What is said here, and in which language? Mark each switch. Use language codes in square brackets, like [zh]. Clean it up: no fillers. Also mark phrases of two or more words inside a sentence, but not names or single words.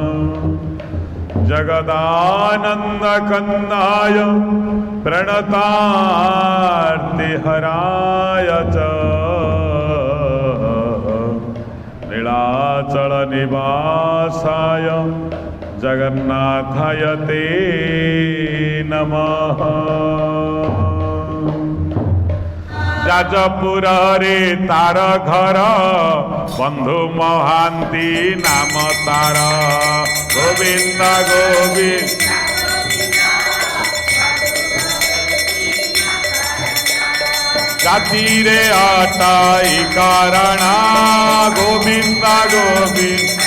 [sa] जगदानन्दकन्दाय प्रणतार्तिहराय च नीलाचल निवासाय जगन्नाथाय ते नमः। [or] ଯାଜପୁର ରେ ତାର ଘର ବନ୍ଧୁ ମହାନ୍ତି ନାମ ତାର ଗୋବିନ୍ଦ ଗୋବିନ୍ଦ। ଜାତି ରେ ଅଟାଇ କାରଣ ଗୋବିନ୍ଦ ଗୋବିନ୍ଦ।